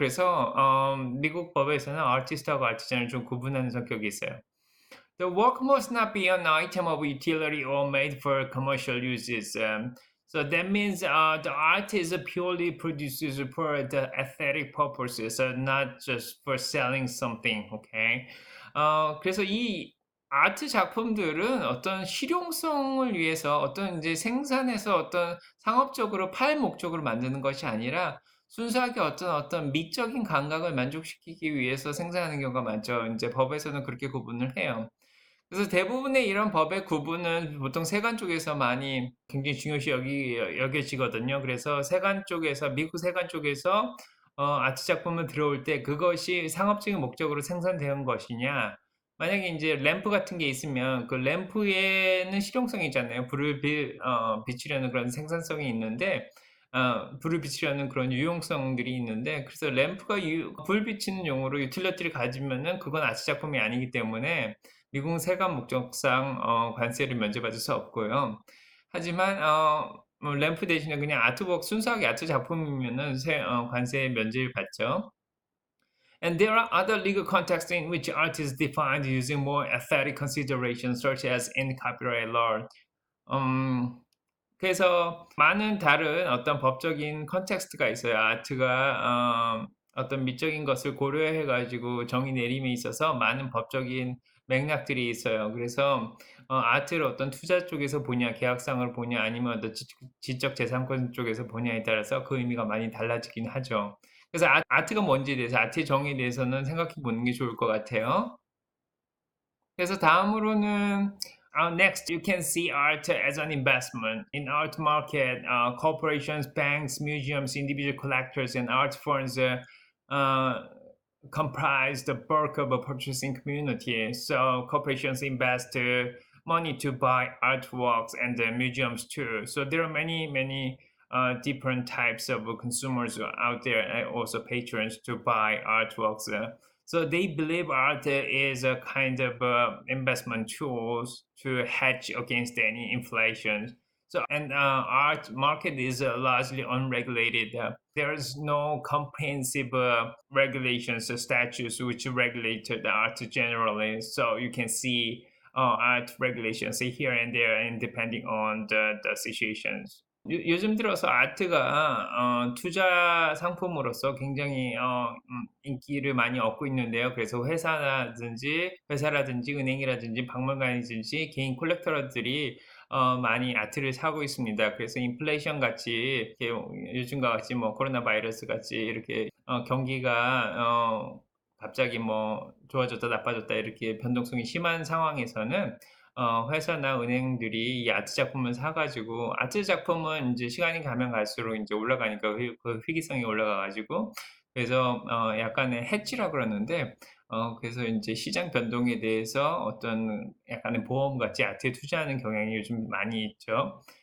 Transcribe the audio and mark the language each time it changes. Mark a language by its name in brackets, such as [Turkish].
[Korean] 그래서 미국 법에서는 아티스트하고 아티잔을 좀 구분하는 성격이 있어요. [English] The work must not be an item of utility or made for commercial uses. So that means the art is purely produced for the aesthetic purposes, not just for selling something. Okay. [Korean] 그래서 이 아트 작품들은 어떤 실용성을 위해서 어떤 이제 생산해서 어떤 상업적으로 팔 목적으로 만드는 것이 아니라 순수하게 어떤 미적인 감각을 만족시키기 위해서 생산하는 경우가 많죠. 이제 법에서는 그렇게 구분을 해요. 그래서 대부분의 이런 법의 구분은 보통 세관 쪽에서 많이 굉장히 중요시 여겨지거든요. 그래서 세관 쪽에서 미국 세관 쪽에서 아트 작품을 들어올 때 그것이 상업적인 목적으로 생산되는 것이냐. 만약에 인제 램프 같은 게 있으면 그 램프에는 실용성이 있잖아요. 비추려는 그런 생산성이 있는데 불을 비추려는 그런 유용성들이 있는데 그래서 램프가 불 비추는 용으로 유틸리티를 가지면은 그건 아트 작품이 아니기 때문에 미국 세관 목적상 관세를 면제받을 수 없고요. 하지만 뭐 램프 대신에 그냥 아트웍 순수하게 아트 작품이면은 관세 면제를 받죠. [English] And there are other legal contexts in which art is defined using more aesthetic considerations, such as in copyright law. [Korean] 음, 그래서 많은 다른 어떤 법적인 컨텍스트가 있어요. 아트가 어떤 미적인 것을 고려해 가지고 정의 내림에 있어서 많은 법적인 맥락들이 있어요. 그래서 아트를 어떤 투자 쪽에서 보냐, 계약상을 보냐, 아니면 어떤 지적 재산권 쪽에서 보냐에 따라서 그 의미가 많이 달라지긴 하죠. 그래서 아트가 뭔지에 대해서 아트의 정의에 대해서는 생각해 보는 게 좋을 것 같아요. 그래서 다음으로는 [English] next you can see art as an investment in art market. Corporations, banks, museums, individual collectors, and art firms uh, comprise the bulk of a purchasing community. So corporations invest money to buy artworks, and the museums too. So there are many different types of consumers out there, and also patrons to buy artworks. So they believe art is a kind of investment tools to hedge against any inflation. art market is largely unregulated. There is no comprehensive regulations or statutes which regulate the art generally. So you can see art regulations here and there, and depending on the situations. [Korean] 요즘 들어서 아트가 투자 상품으로서 굉장히 인기를 많이 얻고 있는데요. 그래서 회사라든지 은행이라든지 박물관이든지 개인 컬렉터들이 많이 아트를 사고 있습니다. 그래서 인플레이션 같이 이렇게 요즘과 같이 뭐 코로나 바이러스 같이 이렇게 경기가 갑자기 뭐 좋아졌다 나빠졌다 이렇게 변동성이 심한 상황에서는 회사나 은행들이 이 아트 작품을 사 가지고, 아트 작품은 인제 시간이 가면 갈수록 인제 올라가니까 그 희귀성이 올라가 가지고, 그래서 약간의 hedge라 그러는데, 그래서 인제 시장 변동에 대해서 어떤 약간의 보험같이 아트에 투자하는 경향이 요즘 많이 있죠.